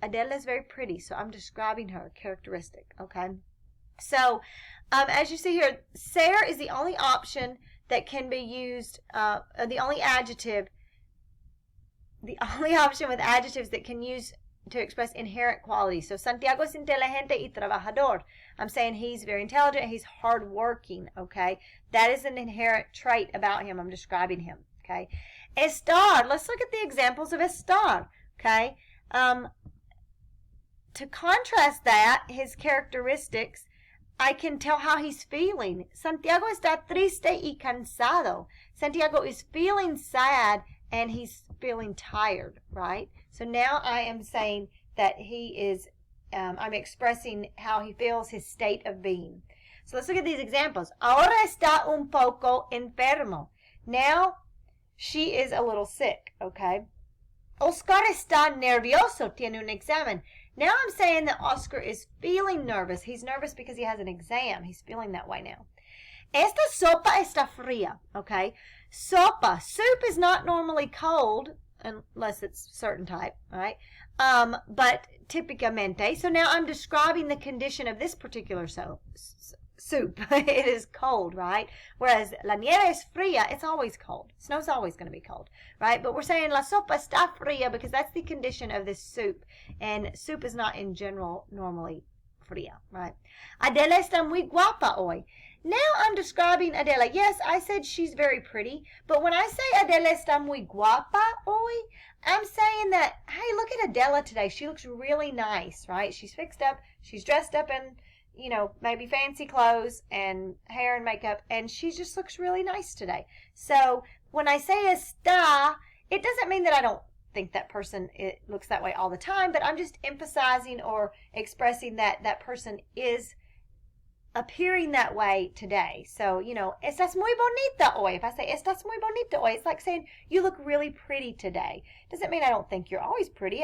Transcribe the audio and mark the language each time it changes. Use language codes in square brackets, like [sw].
[en] Adela is very pretty, so I'm describing her characteristic, okay? So, as you see here, ser is the only option that can be used, the only option with adjectives that can use to express inherent qualities. [es] So Santiago es inteligente y trabajador. [en] I'm saying he's very intelligent, he's hardworking, okay? That is an inherent trait about him. I'm describing him, okay? Estar, let's look at the examples of estar, okay? To contrast that, his characteristics, I can tell how he's feeling. [es] Santiago está triste y cansado. [en] Santiago is feeling sad and he's feeling tired, right? So now I am saying that he is, I'm expressing how he feels, his state of being. So let's look at these examples. [es] Ahora está un poco enfermo. [en] Now she is a little sick, okay? [es] Oscar está nervioso, tiene un examen. [en] Now I'm saying that Oscar is feeling nervous. He's nervous because he has an exam. He's feeling that way now. [es] Esta sopa está fría, [en] okay? Sopa, soup is not normally cold unless it's certain type, right? But típicamente, so now I'm describing the condition of this particular soup. It is cold, right? Whereas [es] la nieve es fría, [en] it's always cold. Snow's always going to be cold, right? But we're saying [es] la sopa está fría [en] because that's the condition of this soup. And soup is not in general normally fría, right? [es] Adela está muy guapa hoy. [en] Now I'm describing Adela. Yes, I said she's very pretty, but when I say [es] Adela está muy guapa hoy, [en] I'm saying that, hey, look at Adela today. She looks really nice, right? She's fixed up. She's dressed up in, you know, maybe fancy clothes and hair and makeup, and she just looks really nice today. So when I say está, it doesn't mean that I don't think that person looks that way all the time, but I'm just emphasizing or expressing that that person is appearing that way today. So, you know, [es] estás muy bonita hoy. [en] If I say [es] estás muy bonita hoy, [en] it's like saying you look really pretty today. Doesn't mean I don't think you're always pretty.